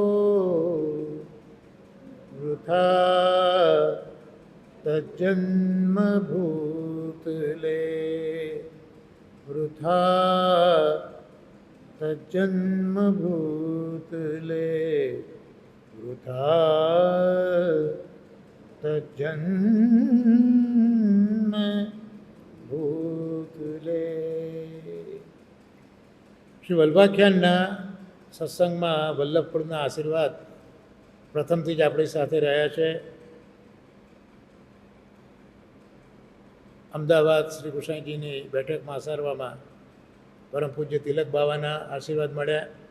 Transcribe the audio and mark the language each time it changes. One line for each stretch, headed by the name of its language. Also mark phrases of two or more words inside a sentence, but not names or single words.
Sanskrit: वृथा तज्जन्म भूतले वृथा तज्जन्म भूतले वृथा तज्जन्म ભૂતલે.
Gujarati: શ્રી વલ્ભાખ્યાનના સત્સંગમાં વલ્લભપુરના આશીર્વાદ પ્રથમથી જ આપણી સાથે રહ્યા છે. અમદાવાદ શ્રી ગુસાઈજીની બેઠકમાં આસારવામાં પરમ પૂજ્ય તિલક બાવાના આશીર્વાદ મળ્યા.